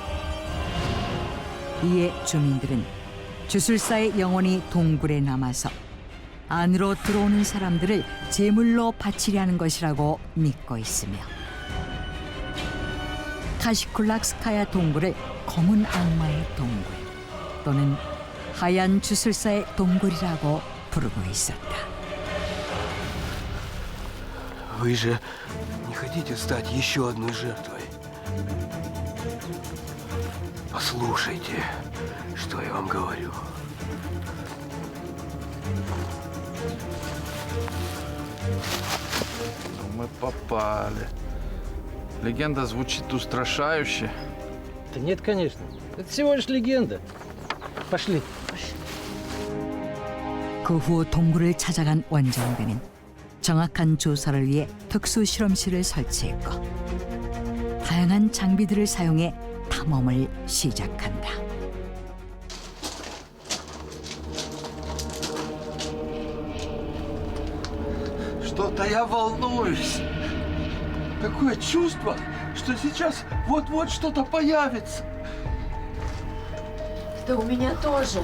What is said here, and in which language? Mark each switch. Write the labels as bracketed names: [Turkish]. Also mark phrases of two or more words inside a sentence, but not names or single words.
[Korean] 이에 주민들은 주술사의 영혼이 동굴에 남아서 안으로 들어오는 사람들을 제물로 바치려는 것이라고 믿고 있으며 카시콜락스카야 동굴을 검은 악마의 동굴 또는 하얀 주술사의 동굴이라고 부르고 있었다. [Russian] Вы же не хотите стать еще одной жертвой? Послушайте, что я вам говорю. Мы попали. Легенда звучит устрашающе. Да нет, конечно. Это всего лишь легенда. Пошли. [Korean] 그 후 동굴을 찾아간 원정대는 정확한 조사를 위해 특수 실험실을 설치했고 다양한 장비들을 사용해 탐험을 시작한다. [Russian] Что-то я волнуюсь. Такое чувство, что сейчас вот-вот что-то появится. Да у меня тоже.